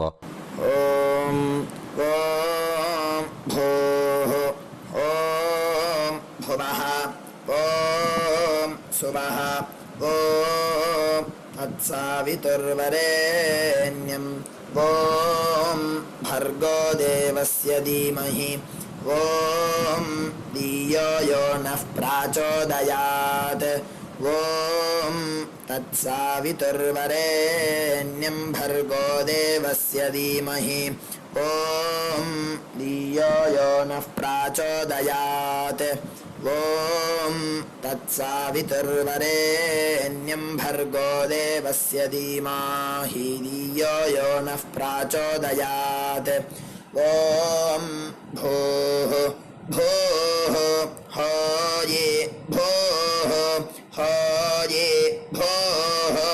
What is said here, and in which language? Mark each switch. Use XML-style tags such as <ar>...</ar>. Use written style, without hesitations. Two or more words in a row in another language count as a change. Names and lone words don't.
<sa>ॐ ॐ भूः ॐ भुवः ॐ स्वः ॐ तत्सवितुर्वरेण्यं ॐ भर्गो देवस्य धीमहि ॐ धियो यो नः प्रचोदयात्. ॐ तत्सवितुर्वरेण्यं भर्गो देवस्य धीमहि ॐ धियो यो नः प्राचोदयात् ॐ तत्सवितुर्वरेण्यं भर्गो देवस्य धीमहि धियो यो नः प्राचोदयात् ॐ भूः भूः होये भूः होये भूः</sa>